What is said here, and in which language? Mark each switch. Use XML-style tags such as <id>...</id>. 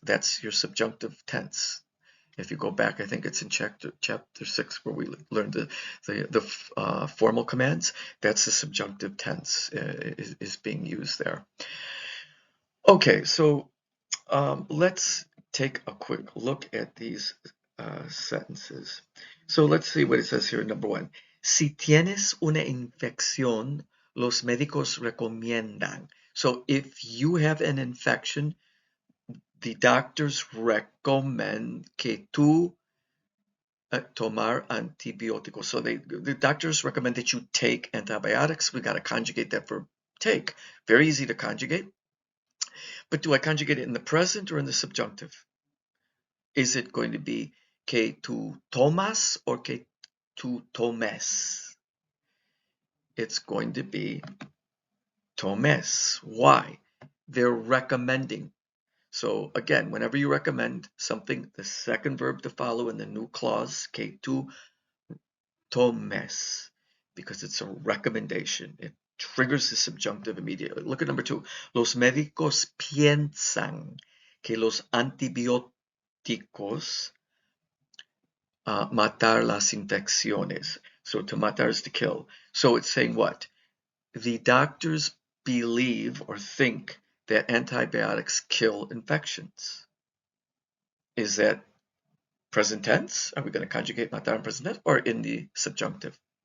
<en>That's your subjunctive tense. If you go back, I think it's in chapter 6 where we learned the formal commands. That's the subjunctive tense is being used there. Okay, so let's take a quick look at these sentences. So let's see what it says here. Number 1.</en> <es>Si tienes una infección, los médicos recomiendan.</es> <en>So if you have an infection, the doctors recommend</en> <es>que tú tomar antibióticos.</es> <en>So the doctors recommend that you take antibiotics. We got to conjugate that verb take. Very easy to conjugate. But do I conjugate it in the present or in the subjunctive? Is it going to be</en> <es>que tú tomas</es> <en>or</en> <es>que tú tomes?</es> <en>It's going to be tomes. Why? They're recommending. So again, whenever you recommend something, the second verb to follow in the new clause,</en> <es>que tú tomes,</es> <en>because it's a recommendation. It triggers the subjunctive immediately. Look at number 2.</en> <es>Los médicos piensan que los antibióticos matar las infecciones.</es> <en>So to matar is to kill. So it's saying what? The doctors believe or think that antibiotics kill infections. Is that present tense? Are we going to conjugate matar in present tense or in the subjunctive?</en>